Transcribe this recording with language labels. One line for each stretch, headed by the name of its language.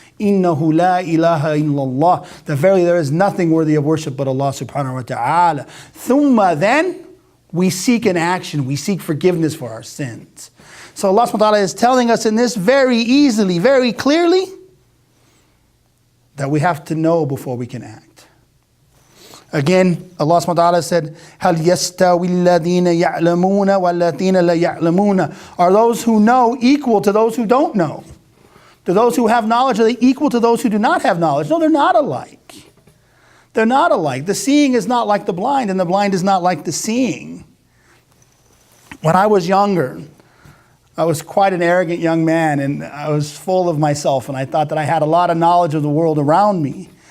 Arabic: Innahu la ilaha illallah.
English: That verily there is nothing worthy of worship but Allah subhanahu wa ta'ala. Thumma, then we seek an action, we seek forgiveness for our sins. So Allah subhanahu wa ta'ala is telling us in this very easily, very clearly, that we have to know before we can act. Again, Allah subhanahu wa ta'ala said,
Arabic: هَلْ يَسْتَوِي الَّذِينَ يَعْلَمُونَ وَالَّذِينَ لَا يَعْلَمُونَ.
English: Are those who know equal to those who don't know? Do those who have knowledge, are they equal to those who do not have knowledge? No, they're not alike. They're not alike. The seeing is not like the blind, and the blind is not like the seeing. When I was younger, I was quite an arrogant young man, and I was full of myself, and I thought that I had a lot of knowledge of the world around me.